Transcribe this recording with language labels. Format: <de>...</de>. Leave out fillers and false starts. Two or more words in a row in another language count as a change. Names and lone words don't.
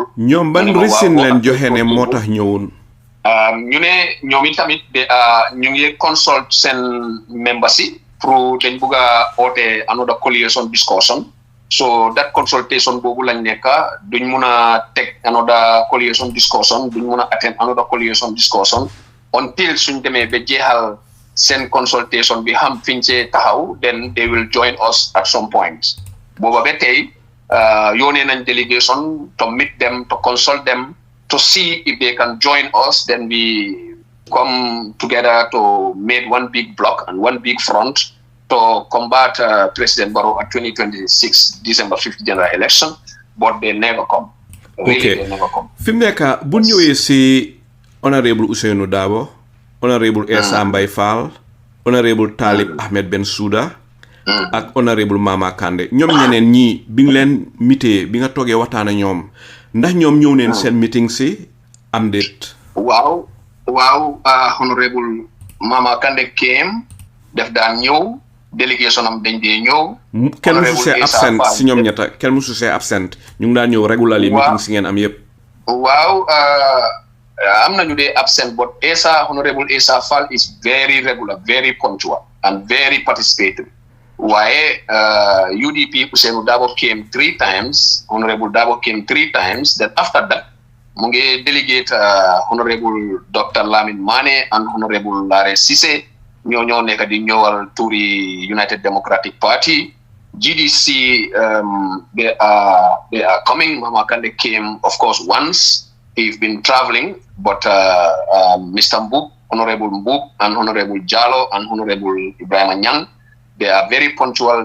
<wo>ñoom ban reason leen joxe ne moo tax ñëwoon ñu ne ñoom itamit ñu ngi consult seen members yi pour dañ bëgg a oote</wo> <en>another coalition discussion so that consultation</en> <wo>boobu lañ nekk duñ mun a teg</wo> <en>another coalition discussion</en> <wo>duñ mun a</wo> <en>attend another coalition discussion until</en> <wo>suñ demee ba jeexal</wo> <en>send consultation</en> <wo>bi xam fiñ ci taxaw</wo> <en>then they will join us at some point</en> <wo>boba ba tay yone nañ</wo> <en>delegation to meet them to consult them to see if they can join us then we come together to make one big block and one big front to combat President Barrow at 2026 December 5th general election but they never come really they never come</en> <wo>fimneka bu ñëwé ci honorable Ousseynou Dabo Honorable Essa Mbay Fall, Honorable Talib Ahmed Bensouda, ak Honorable Mama Kande. Ñom ñeneen ñi bi ngi leen mité bi nga toogee waxtaan ak ñoom ndax ñoom ñëw neen seen meeting si am déet. Waaw Honorable Mama Kande came def daan ñëw délégation am dañ dee ñëw. Kenn musu see absent si ñoom ñetta kenn musu see absent ñu ngi daan ñëw</wo> <en>regularly meeting</en> <wo>si ngeen am yépp.</wo> <en>Waaw I'm not absent, but Honorable Esa Fall is very regular, very punctual, and very participatory. Why UDP Ousseynou Dabo came 3 times, Honorable Dabo came 3 times. Then after that, Munge delegate Honorable Dr.</en> <wo>Lamin Mane and Honorable Lare Sise, ñoo nekk di ñëwal turi United Democratic Party.</wo> <en>GDC, they are coming. Mama Kande came, of course, once. He's been traveling, but Mr. Mbub, Honorable Mbub, and Honorable Jallo, and Honorable Ibrahim Nyang, they are very punctual.</en>